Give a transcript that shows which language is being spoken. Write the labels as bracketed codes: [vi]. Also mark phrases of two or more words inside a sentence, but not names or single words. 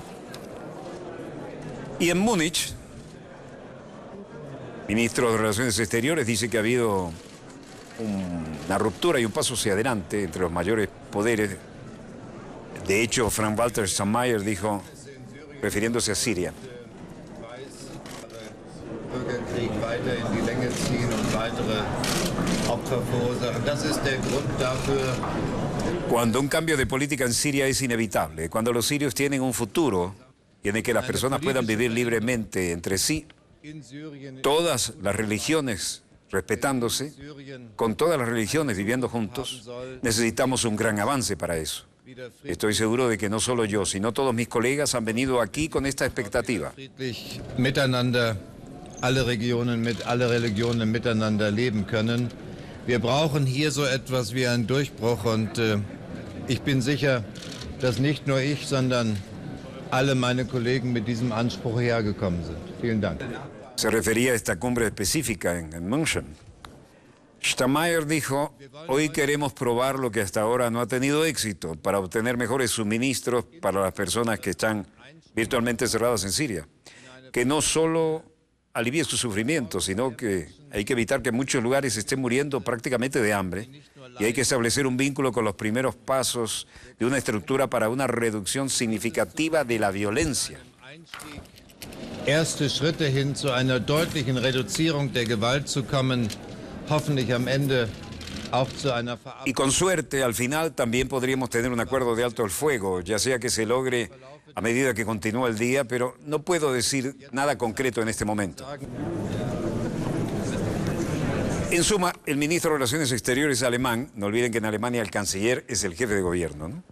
[es] Y en Múnich, el ministro de Relaciones Exteriores dice que ha habido una ruptura y un paso hacia adelante entre los mayores poderes. De hecho, Frank-Walter Steinmeier dijo, refiriéndose a Siria: [de] Bürgerkrieg weiter in die Länge ziehen und weitere Opfer verursachen. Das ist der Grund dafür. [es] Cuando un cambio de política en Siria es inevitable, cuando los sirios tienen un futuro y en el que las personas puedan vivir libremente entre sí, todas las religiones respetándose, con todas las religiones viviendo juntos, necesitamos un gran avance para eso. Estoy seguro de que no solo yo, sino todos mis colegas han venido aquí con esta expectativa. [de] Miteinander, alle Religionen miteinander leben können. Wir brauchen hier so etwas wie einen Durchbruch und ich bin sicher, dass nicht nur ich, sondern alle meine Kollegen mit diesem Anspruch hergekommen sind. Vielen Dank. [es] Se refería a esta cumbre específica en München. Steinmeier dijo: hoy queremos probar lo que hasta ahora no ha tenido éxito para obtener mejores suministros para las personas que están virtualmente cerradas en Siria. Que no solo alivie su sufrimiento, sino que hay que evitar que en muchos lugares estén muriendo prácticamente de hambre y hay que establecer un vínculo con los primeros pasos de una estructura para una reducción significativa de la violencia. [de] Erste Schritte hin zu einer deutlichen Reduzierung der Gewalt zu kommen, hoffentlich am Ende auch zu einer Verabschiedung. [es] Y con suerte, al final también podríamos tener un acuerdo de alto el fuego, ya sea que se logre a medida que continúa el día, pero no puedo decir nada concreto en este momento. En suma, el ministro de Relaciones Exteriores alemán, no olviden que en Alemania el canciller es el jefe de gobierno, ¿no?